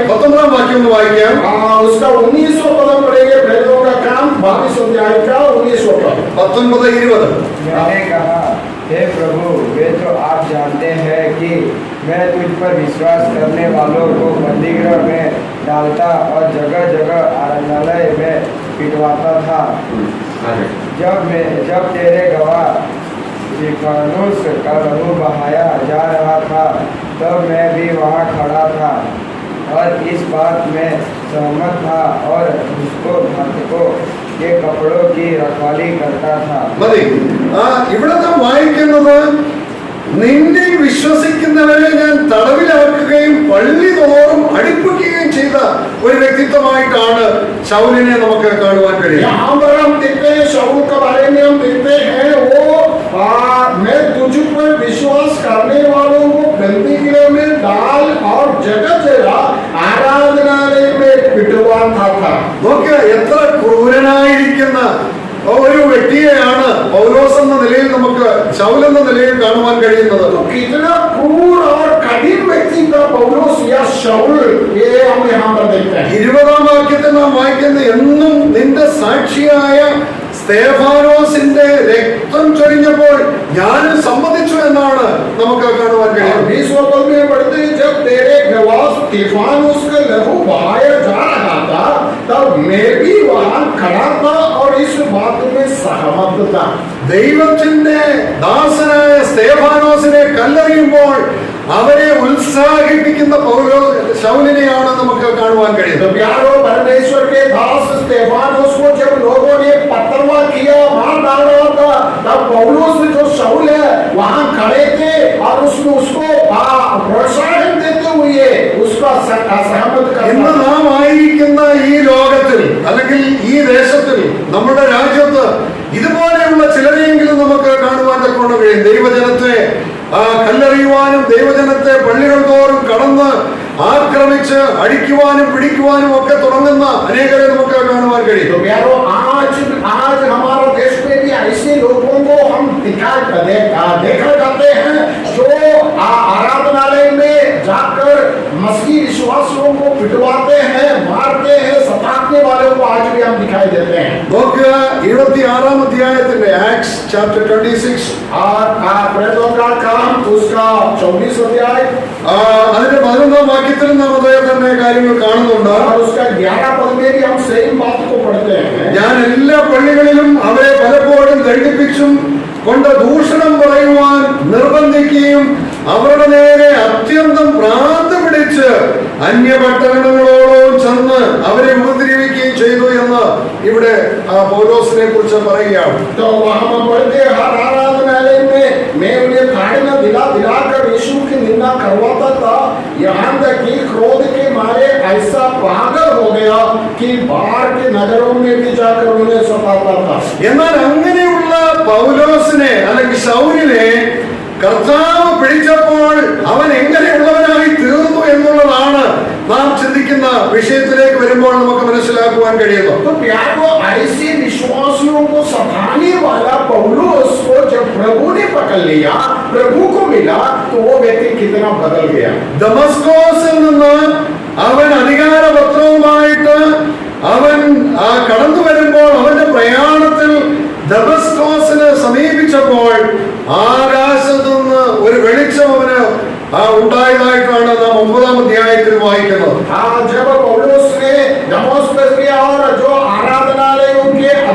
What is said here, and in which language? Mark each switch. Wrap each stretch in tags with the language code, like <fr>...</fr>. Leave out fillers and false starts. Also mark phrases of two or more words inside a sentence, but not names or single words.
<ml>19-ാം വാക്യം ഒന്ന് വായിക്കാം.</ml> <hi>उसका 19वां पद पढ़ेंगे. प्रेरितों का काम 22 अध्याय का 19वां पद. 19-20. मैंने कहा, हे प्रभु, वे तो आप जानते हैं कि मैं तुझ पर विश्वास करने वालों को बंदीगृह में डालता और जगह जगह आराधनालय में पिटवाता था. जब तेरे गवाह स्तिफानुस का लहू बहाया जा रहा था, तब मैं भी वहाँ खड़ा था और इस बात में सहमत था और उसको घातकों के कपड़ों की रखवाली करता था.</hi> <ml>മതി. ഇവിടെ നാം വായിക്കുന്നത് നിന്നിൽ വിശ്വസിക്കുന്നവരെ ഞാൻ തടവിലാക്കുകയും പള്ളി തോറും അടിപ്പിക്കുകയും ചെയ്ത ഒരു വ്യക്തിത്വമായിട്ടാണ് ശൗലിനെ നമുക്ക് കാണുവാൻ കഴിയും.</ml> <hi>यहाँ पर हम देखते हैं शाऊल के बारे में, हम देखते हैं वो मैं तुझ पर विश्वास करने वालों को बंदीगृह में डाल और जगह जगह आराधनालय में पिटवाता था.</hi> <ml>നോക്കുക, എത്ര ക്രൂരനായിരിക്കുന്ന ഒരു വ്യക്തിയെയാണ് പൗലോസ് എന്ന നിലയിൽ നമുക്ക് ശൗൽ എന്ന നിലയിൽ കാണുവാൻ കഴിയുന്നത്.</ml> <hi>कितना क्रूर और कठिन व्यक्ति था पौलुस या शाऊल, ये हम यहाँ पर देखते हैं.</hi> <ml>20-ാം വാക്യത്തിൽ നാം വായിക്കുന്നത് എന്നും നിന്റെ സാക്ഷിയായ സ്തേഫാനോസിന്റെ രക്തം ചൊരിഞ്ഞപ്പോൾ ഞാനും സമ്മതിച്ചു എന്നാണ് നമുക്ക് കാണുവാൻ കഴിയുന്നത്.</ml> <hi>20वां पद में पढ़ते हैं, जब तेरे गवाह स्तिफानुस का लहू बहाया जा रहा था, तब मैं भी वहां खड़ा था और इस बात में सहमत था.</hi> <ml>ദൈവത്തിന്റെ ദാസനായ സ്തേഫാനോസിനെ കല്ലെറിയുമ്പോൾ അവരെ ഉത്സാഹിപ്പിക്കുന്ന ശൗലിനെയാണ് നമുക്ക് കാണുവാൻ</ml> <hi>तो</hi> <ml>കഴിയുന്നത്.</ml> <hi>प्यारो, परमेश्वर के दास स्तिफानुस को जब लोगों ने पत्थरवा किया, मार डाल रहा था, तब पौलुस जो शाऊल है वहां खड़े थे और उसको प्रोत्साहन देते हुए उसका सहमत</hi> <ml>ഇന്ന്</ml> <hi>करना.</hi> <ml>നാം ആയിരിക്കുന്ന ഈ ലോകത്തിൽ അല്ലെങ്കിൽ ഈ ദേശത്തിൽ നമ്മുടെ രാജ്യത്ത് ഇതുപോലെയുള്ള ചിലരെയെങ്കിലും നമുക്ക് കാണുവാൻ തക്കവണ്ണം കഴിയും. ദൈവജനത്തെ കല്ലെറിയുവാനും ദൈവജനത്തെ പള്ളികൾ തോറും കടന്ന് ആക്രമിച്ച് അടിക്കുവാനും പിടിക്കുവാനും ഒക്കെ തുടങ്ങുന്ന അനേകരെ നമുക്ക് കാണുവാൻ കഴിയും.</ml> <hi>तो प्यारो, आज हमारा देश में भी ऐसे लोगों को हम देखा जाते हैं जो आराधनालय में जाकर मसीही विश्वासियों को पिटवाते हैं, मारते हैं, सताने वालों को आज भी हम दिखाई देते हैं.</hi> <ml>നോക്കുക, 26-ാം അധ്യായത്തിന്റെ</ml> <en>Acts chapter</en> <ml>26</ml> <hi>और प्रेरितों का काम उसका 24 अध्याय</hi> <ml>അതിന്റെ 11-ാം വാക്യത്തിൽ നാം അതേ തന്നെ കാര്യങ്ങൾ കാണുന്നുണ്ട്.</ml> <hi>और उसका 11 पद में भी हम सेम बात को पढ़ते हैं.</hi> <ml>ഞാൻ എല്ലാ പള്ളികളിലും അവരെ പലപ്പോഴും ദണ്ഡിപ്പിച്ചും കൊണ്ട് ദൂഷണം പറയുവാൻ നിർബന്ധിക്കുകയും അവരുടെ നേരെ അത്യന്തം ഭ്രാന്ത് പിടിച്ച് അന്യപട്ടണങ്ങളോളം ചെന്ന് അവരെ ഉപദ്രവിക്കുകയും ചെയ്തു എന്ന് ഇവിടെ പൗലോസിനെ കുറിച്ച് പറയുകയാണ്.</ml> <hi>तो वहां हम पढ़ते हैं, हर आराधनालय में मैं उन्हें ताड़ना दिलाकर यीशु की निंदा करवाता था, यहाँ तक कि क्रोध के मारे ऐसा पागल हो गया कि बाहर के नगरों में भी जाकर उन्हें सताता था.</hi> <ml>എന്നാൽ അങ്ങനെയുള്ള പൗലോസിനെ അല്ലെങ്കിൽ ശൗലിനെ കർത്താവ് പിടിച്ചപ്പോൾ അവൻ എങ്ങനെയുള്ളവനായി തീർന്നു എന്നുള്ളതാണ് നാം ചിന്തിക്കുന്ന വിഷയത്തിലേക്ക് വരുമ്പോൾ നമുക്ക് മനസ്സിലാക്കുവാൻ കഴിയുന്നു.</ml> <hi>तो प्यारो, ऐसे विश्वासियों को सताने वाला पौलुस को जब प्रभु ने पकड़ लिया, प्रभु को मिला, तो वो व्यक्ति कितना बदल गया.</hi> <ml>ദമസ്കോസിൽ നിന്ന് അവൻ അധികാരപത്രവുമായിട്ട് അവൻ കടന്നു വരുമ്പോൾ അവന്റെ പ്രയാണത്തിൽ ദമസ്കോസിനെ സമീപിച്ചപ്പോൾ ആകാശത്തു നിന്ന് ഒരു വെളിച്ചം അവന് ഉണ്ടായതായിട്ടാണ് നാം 9-ാം അധ്യായത്തിൽ വായിക്കുന്നത്.</ml> <hi>जब पौलुस ने दमस्कस गया और जो आराधनालयों के</hi>